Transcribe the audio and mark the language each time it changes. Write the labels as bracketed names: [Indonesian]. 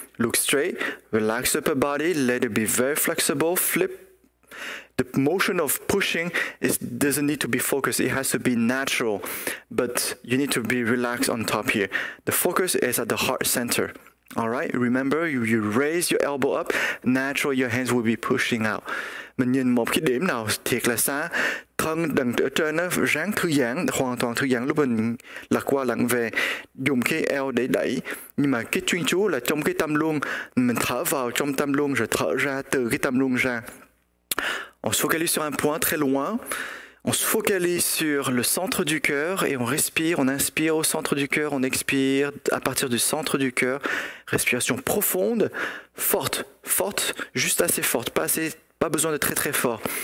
[English] Look straight, relax the upper body, let it be very flexible, flip. The motion of pushing doesn't need to be focused. It has to be natural, but you need to be relaxed on top here. The focus is at the heart center. All right? Remember, you raise your elbow up, naturally your hands will be pushing out. [Vietnamese] Mình nhìn một cái điểm nào thiệt là xa, thân đằng ở trên nó ráng thư giãn, hoàn toàn thư giãn lúc mình lật qua lặn về, dùng cái eo để đẩy. Nhưng mà cái chuyên chú là trong cái tâm luôn, mình thở vào trong tâm luôn rồi thở ra từ cái tâm luôn ra. [French] On se focalise sur un point très loin. On se focalise sur le centre du cœur et on respire, on inspire au centre du cœur, on expire à partir du centre du cœur. Respiration profonde, forte, juste assez forte, pas besoin de très très fort.